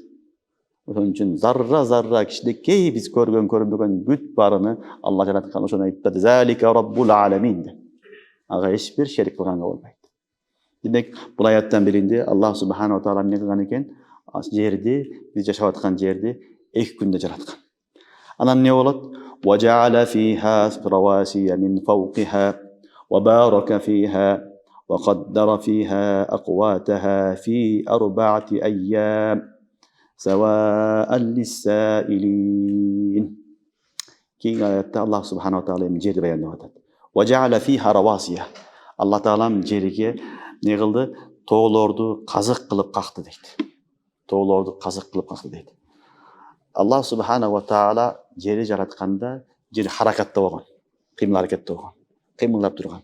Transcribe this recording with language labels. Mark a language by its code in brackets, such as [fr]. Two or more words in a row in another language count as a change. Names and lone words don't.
[ky] Ошон үчүн зарра кичинекей биз көрбөгөн бүт баарыны Алла жараткан. Ошону айтты: [ar] "ذلك رب العالمين." [ky] Ага эч бир шерик кылганга болбойт. Демек, бул аяттан биринде Аллах Субхану ва Таала эмне кылган экен? Жерди, биз жашап аткан жерди 2 күндө жараткан. Анан не болот? [ar] "وجعل فيها رواسي من فوقها وبارك فيها وقدر فيها أقواتها في أربعة أيام سواء للسائلين." [ky] Кейинги аятта Аллах Субхану ва Таала жерди баяндап атат. [ar] "وجعل فيها رواسي." [ky] Алла Таала жерге не кылды? Тоолорду казык кылып какты дейт. Тоолорду казык кылып какты дейт. Аллах Субхану ва Таала жерди жаратканда жер харакатта болгон, кыймыл аракетте болгон, кыймылдап турган.